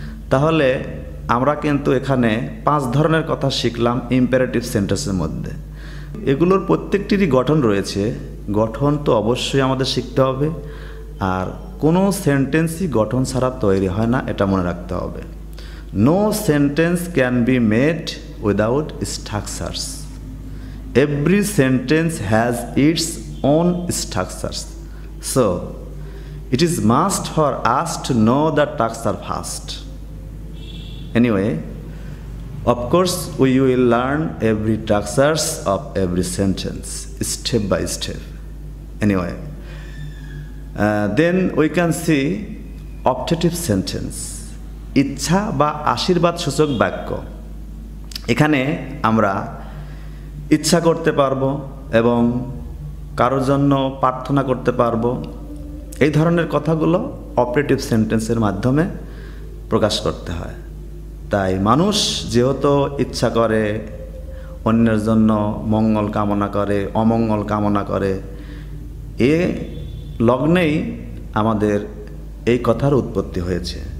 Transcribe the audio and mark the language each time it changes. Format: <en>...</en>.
<bn>তাহলে আমরা কিন্তু এখানে 5 ধরনের কথা শিখলাম ইম্পারেটিভ সেন্টেন্সের মধ্যে। এগুলোর প্রত্যেকটিরই গঠন রয়েছে। গঠন তো অবশ্যই আমাদের শিখতে হবে, আর কোনো সেন্টেন্সই গঠন ছাড়া তৈরি হয় না, এটা মনে রাখতে হবে।</bn> <en>No sentence can be made without structures. Every sentence has its own structures. So, it is must for us to know the structure first. Anyway, of course, we will learn every structures of every sentence, step by step. Anyway, then we can see optative sentence.</en> <bn>ইচ্ছা বা আশীর্বাদ সূচক বাক্য। এখানে আমরা ইচ্ছা করতে পারবো এবং কারোর জন্য প্রার্থনা করতে পারবো। এই ধরনের কথাগুলো অপারেটিভ সেন্টেন্সের মাধ্যমে প্রকাশ করতে হয়। তাই মানুষ যেহেতু ইচ্ছা করে, অন্যের জন্য মঙ্গল কামনা করে, অমঙ্গল কামনা করে, এ লগ্নেই আমাদের এই কথার উৎপত্তি হয়েছে।</bn>